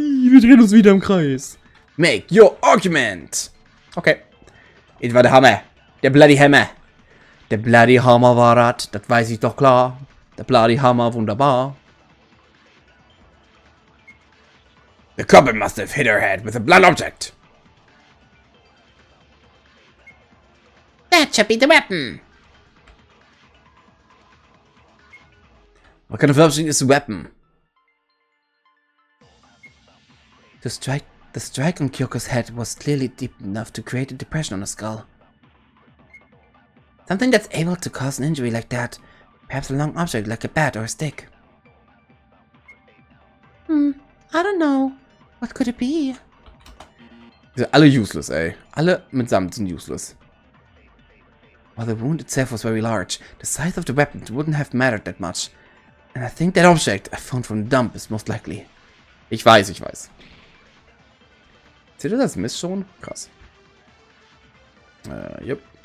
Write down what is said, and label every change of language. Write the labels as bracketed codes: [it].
[de] Wir drehen uns wieder im Kreis. [en] Make your argument! [de] Okay. Es war der Hammer. Der Bloody Hammer. Der Bloody Hammer war das weiß ich doch klar. Der Bloody Hammer, wunderbar. [en] The couple must have hit her head with a blunt object. That should be the weapon. What kind of object is a weapon? The strike on Kyoko's head was clearly deep enough to create a depression on her skull. Something that's able to cause an injury like that. Perhaps a long object like a bat or a stick. I don't know. What could it be? [de] Die sind alle useless, ey. Alle mitsamt sind useless. [en] While the wound itself was very large, the size of the weapon wouldn't have mattered that much. And I think that object I found from the dump is most likely. [de] Ich weiß. Seht ihr das Mist schon? Krass. Yep.